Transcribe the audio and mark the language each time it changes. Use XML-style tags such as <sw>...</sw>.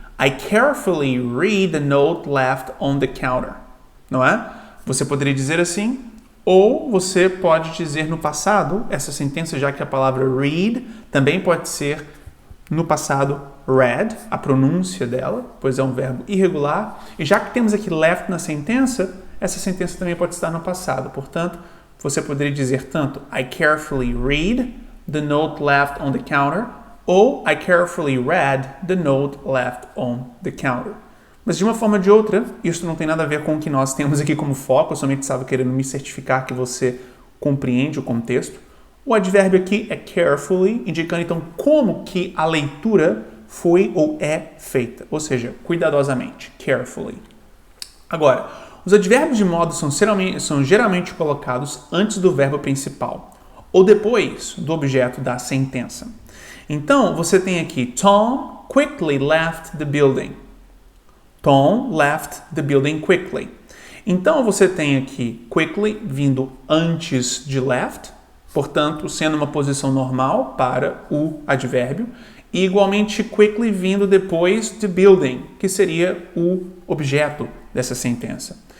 <en>I carefully read the note left on the counter.</en> <pt>Não é? Você poderia dizer assim, ou você pode dizer no passado, essa sentença, já que a palavra read também pode ser no passado read, a pronúncia dela, pois é um verbo irregular. E já que temos aqui left na sentença, essa sentença também pode estar no passado. Portanto, você poderia dizer tanto</pt> <en>I carefully read the note left on the counter</en> <pt>ou I carefully read the note left on the counter. Mas de uma forma ou de outra, isso não tem nada a ver com o que nós temos aqui como foco, eu somente estava querendo me certificar que você compreende o contexto. O advérbio aqui é carefully, indicando então como que a leitura foi ou é feita, ou seja, cuidadosamente, carefully. Agora, os advérbios de modo são geralmente colocados antes do verbo principal ou depois do objeto da sentença. Então, você tem aqui</pt> <en>Tom quickly left the building. Tom left the building quickly.</en> <pt>Então, você tem aqui quickly vindo antes de left, portanto, sendo uma posição normal para o advérbio, e igualmente quickly vindo depois de building, que seria o objeto dessa sentença.</pt>